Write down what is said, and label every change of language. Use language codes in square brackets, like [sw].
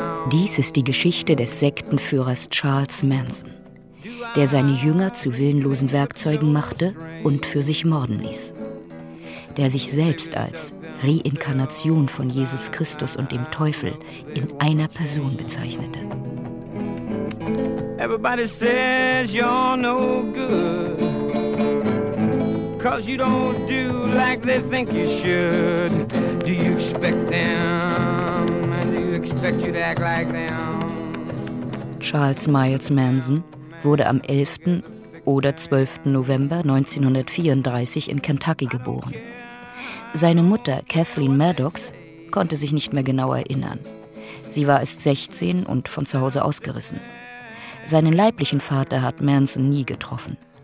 [de] Dies ist die Geschichte des Sektenführers Charles Manson, der seine Jünger zu willenlosen Werkzeugen machte und für sich morden ließ. Der sich selbst als Reinkarnation von Jesus Christus und dem Teufel in einer Person bezeichnete. [en] Everybody says you're no good, 'cause you don't do like they think you should. Do you expect them? And do you expect you to act like them? [de] Charles Miles Manson wurde am 11. oder 12. November 1934 in Kentucky geboren. Seine Mutter, Kathleen Maddox, konnte sich nicht mehr genau erinnern. Sie war erst 16 und von zu Hause ausgerissen. Seinen leiblichen Vater hat Manson nie getroffen.